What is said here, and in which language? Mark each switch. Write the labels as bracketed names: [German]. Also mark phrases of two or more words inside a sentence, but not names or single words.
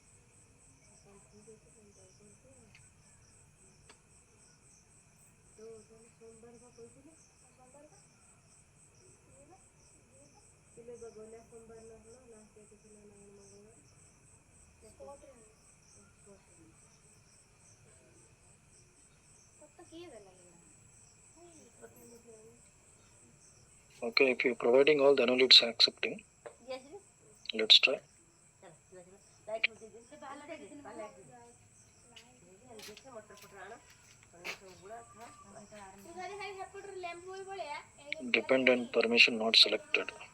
[Odia] ତ ସୋମବାର ବା କହିଥିଲେ ସୋମବାର ଥିଲେ ଗଲା ସୋମବାର ନା କ'ଣ [English] last date [Odia] ଥିଲା ନା ମଙ୍ଗଳବାର ତୋତେ କିଏ ଦେଲା [English] Okay, if you're providing all, then only it's accepting. Let's try. Dependent permission not selected.